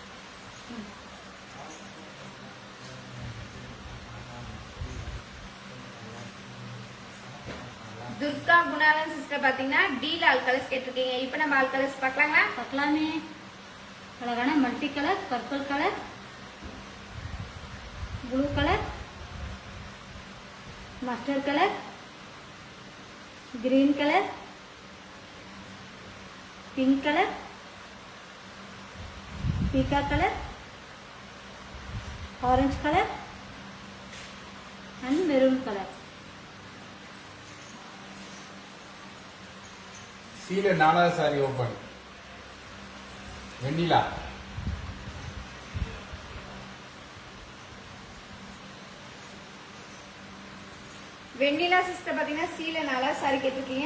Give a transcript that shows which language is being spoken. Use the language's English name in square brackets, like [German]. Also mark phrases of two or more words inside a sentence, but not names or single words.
[Tamil] துர்கா குணாலன் சிஸ்டர் பாத்தீங்கன்னா டில [English] all colours [Tamil] கேட்டிருக்கீங்க. இப்போ நம்ம [English] all colours [Tamil] பார்க்கலாங்களா? பார்க்கலாமே. அழகான [English] multi colour, purple colour, blue colour, mustard colour, green colour, pink colour, pika colour, orange colour and maroon color. [Tamil] சீல 4வது சாரி ஓபன். வெண்ணிலா. வெண்ணிலா சிஸ்டர் பாத்தீங்கன்னா சீல 4வது சாரி கேட்டிருக்கீங்க.